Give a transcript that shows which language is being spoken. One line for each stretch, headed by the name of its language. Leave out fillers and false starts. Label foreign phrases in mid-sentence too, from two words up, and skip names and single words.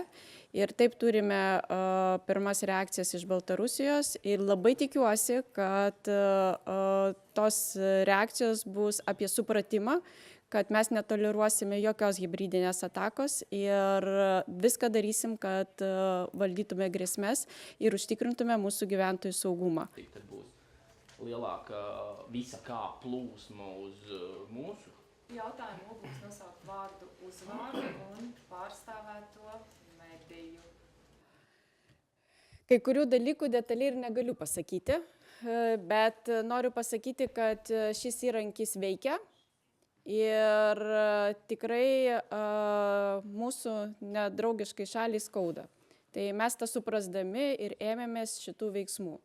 Lithuanian: Ir taip turime pirmas reakcijas iš Baltarusijos ir labai tikiuosi, kad tos reakcijos bus apie supratimą, kad mes netoleruosime jokios hibridinės atakos ir viską darysim, kad valdytume grėsmes ir užtikrintume mūsų gyventojų saugumą.
Latvian: Tad būs lielāka visa kā plūsma uz mūsu. Jautājumu būs nosaukt vārdu uzvārdu un pārstāvēto mediju.
Lithuanian: Kai kurių dalykų detaliai ir negaliu pasakyti, bet noriu pasakyti, kad šis įrankis veikia ir tikrai mūsų nedraugiškai šaliai skauda. Tai mes tą suprasdami ir ėmėmės šitų veiksmų.